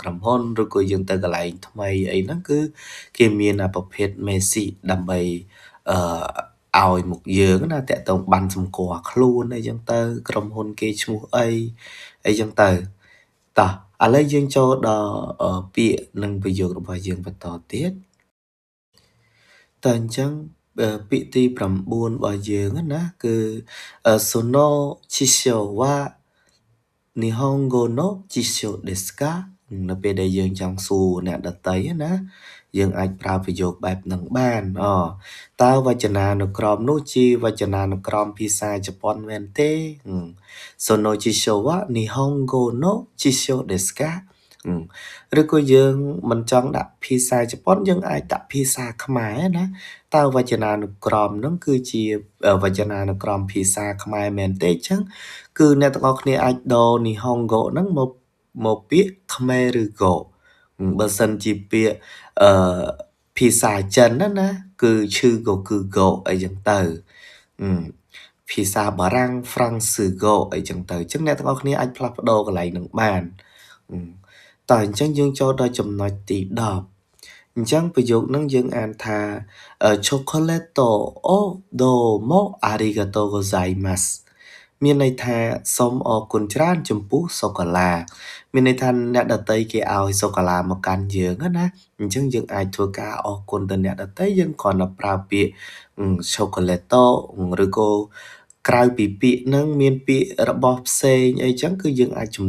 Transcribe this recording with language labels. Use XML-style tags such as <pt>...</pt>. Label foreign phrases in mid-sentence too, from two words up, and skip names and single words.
<km>ក្រុមហ៊ុនឬក៏យើងទៅកន្លែងថ្មីអីហ្នឹងគឺគេមានប្រភេទមេស៊ីដើម្បីឲ្យមុខយើងណាតាក់ទងប័ណ្ណសម្គាល់ខ្លួនអីចឹងទៅក្រុមហ៊ុនគេឈ្មោះអីចឹងទៅតោះឥឡូវយើងចូលដល់ពាក្យនិងប្រយោគរបស់យើងបន្តទៀតតើអញ្ចឹងពាក្យទី9របស់យើងណាគឺ</km> <ja>その辞書は日本語の辞書ですか</ja> <km>នៅពេលដែលយើងចង់សួរអ្នកដតីណាយើងអាចប្រើប្រយោគបែបហ្នឹងបានតើវចនានុក្រមនោះជាវចនានុក្រមភាសាជប៉ុនមែនទេ</km> <ja>その辞書は日本語の辞書ですか</ja> <km>ឬក៏យើងមិនចង់ដាក់ភាសាជប៉ុនយើងអាចដាក់ភាសាខ្មែរណាតើវចនានុក្រមហ្នឹងគឺជាវចនានុក្រមភាសាខ្មែរមែនទេអញ្ចឹងគឺ អ្នកទាំងអស់គ្នាអាចដូរ Nihongo ហ្នឹងមកពាក្យខ្មែរឬក៏បើសិនជាពាក្យអឺភាសាចិនណាគឺឈឺក៏គឺ go អីចឹងទៅភាសាបារាំង Francisco អីចឹងទៅអញ្ចឹងអ្នកទាំងអស់គ្នាអាចផ្លាស់ប្ដូរកន្លែងហ្នឹងបានតើអញ្ចឹងយើងចូលដល់ចំណុចទី10អញ្ចឹងប្រយោគហ្នឹងយើង អានថា</km> <ja>チョコレートをどうもありがとうございます</ja> <km>មានន័យថាសូមអរគុណច្រើនចំពោះសូកូឡាមានន័យថាអ្នកដតីគេឲ្យសូកូឡាមកកាន់យើងណាអ ញ្ចឹងយើងអាចធ្វើការអរគុណទៅអ្នកដតីយើងគ្រាន់តែប្រើពាក្យជូកូឡេតូឬក៏ក្រៅពីពាក្យហ្នឹងមានពាក្យរបស់ផ្សេងអីចឹងគឺយើងអាចជំ</km>